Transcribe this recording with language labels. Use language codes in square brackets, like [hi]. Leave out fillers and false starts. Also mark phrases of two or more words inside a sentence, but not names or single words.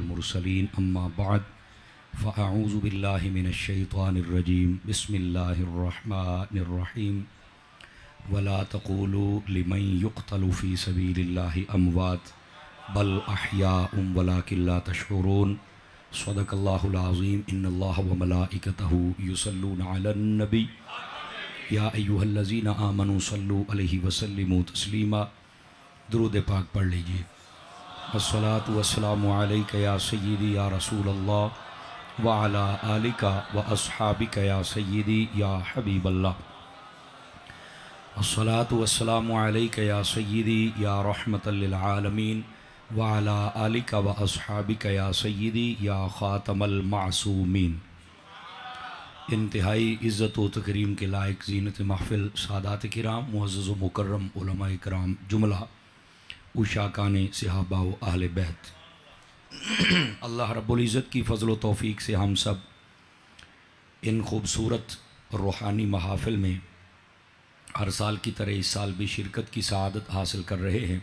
[ar] مرسلين أما بعد فأعوذ بالله من الشيطان الرجيم بسم الله الرحمن الرحيم ولا تقولوا لمن يقتل في سبيل الله أموات بل أحياء ولكن لا تشعرون صدق الله العظيم إن الله وملائكته يصلون على النبي يا أيها الذين آمنوا صلوا عليه وسلموا تسليما. [ur] درود پاک پڑھ لیجیے. [ar] الصلاة والسلام عليك يا سيدي يا رسول الله وعلى آلك وأصحابك يا سيدي يا حبيب الله. الصلاة والسلام عليك يا سيدي يا رحمة للعالمين وعلى آلك وأصحابك يا سيدي يا خاتم المعصومين. [ur] انتہائی عزت و تکریم کے لائق زینت محفل سادات کرام معزز و مکرم علما اکرام جملہ عشاقان صحابہ و اہل بیت، اللہ رب العزت کی فضل و توفیق سے ہم سب ان خوبصورت روحانی محافل میں ہر سال کی طرح اس سال بھی شرکت کی سعادت حاصل کر رہے ہیں.